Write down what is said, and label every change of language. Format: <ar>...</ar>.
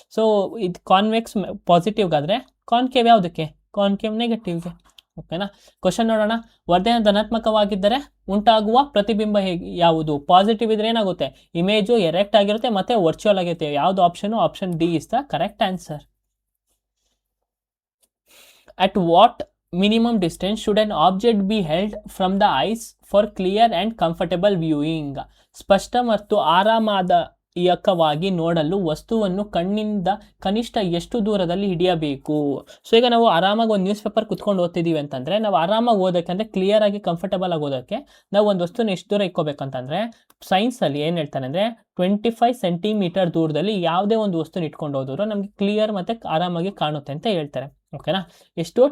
<kn>So ಇದು convex ಪಾಸಿಟಿವ್ಗಾದ್ರೆ, concave ಯಾವುದಕ್ಕೆ, concave ನೆಗೆಟಿವ್ಗೆ. ಓಕೆನಾ? ಕ್ವಶನ್ ನೋಡೋಣ. ವರ್ಧನೆ ಧನಾತ್ಮಕವಾಗಿದ್ದರೆ ಉಂಟಾಗುವ ಪ್ರತಿಬಿಂಬ ಯಾವುದು? ಪಾಸಿಟಿವ್ ಇದ್ರೆ ಏನಾಗುತ್ತೆ, ಇಮೇಜು ಎರೆಕ್ಟ್ ಆಗಿರುತ್ತೆ ಮತ್ತೆ ವರ್ಚುವಲ್ ಆಗಿರುತ್ತೆ.</kn> <en>ಯಾವ್ದು option? Option D is the correct answer. At what minimum distance should an object be held from the eyes for clear and comfortable viewing?</en> <kn>ಸ್ಪಷ್ಟ ಮತ್ತು ಆರಾಮದಾಯಕವಾಗಿ ನೋಡಲು ವಸ್ತುವನ್ನು ಕಣ್ಣಿಂದ ಕನಿಷ್ಠ ಎಷ್ಟು ದೂರದಲ್ಲಿ ಹಿಡಿಯಬೇಕು? ಸೊ ಈಗ ನಾವು ಆರಾಮಾಗಿ ಒಂದು ನ್ಯೂಸ್ ಪೇಪರ್ ಕುತ್ಕೊಂಡು ಓದ್ತಿದ್ದೀವಿ ಅಂತಂದ್ರೆ, ನಾವು ಆರಾಮಾಗಿ ಓದೋಕ್ಕೆ ಅಂದರೆ ಕ್ಲಿಯರ್ ಆಗಿ ಕಂಫರ್ಟಬಲ್ ಆಗಿ ಓದೋಕ್ಕೆ ನಾವು ಒಂದು ವಸ್ತುನ ಎಷ್ಟು ದೂರ ಇಟ್ಕೋಬೇಕಂತಂದ್ರೆ, ಸೈನ್ಸಲ್ಲಿ ಏನು ಹೇಳ್ತಾನೆ ಅಂದರೆ 25 ಸೆಂಟಿಮೀಟರ್ ದೂರದಲ್ಲಿ ಯಾವುದೇ ಒಂದು ವಸ್ತುನ ಇಟ್ಕೊಂಡು ಹೋದ್ರು ನಮಗೆ ಕ್ಲಿಯರ್ ಮತ್ತು ಆರಾಮಾಗಿ ಕಾಣುತ್ತೆ ಅಂತ ಹೇಳ್ತಾರೆ. ಓಕೆನಾ? ಎಷ್ಟು?</kn>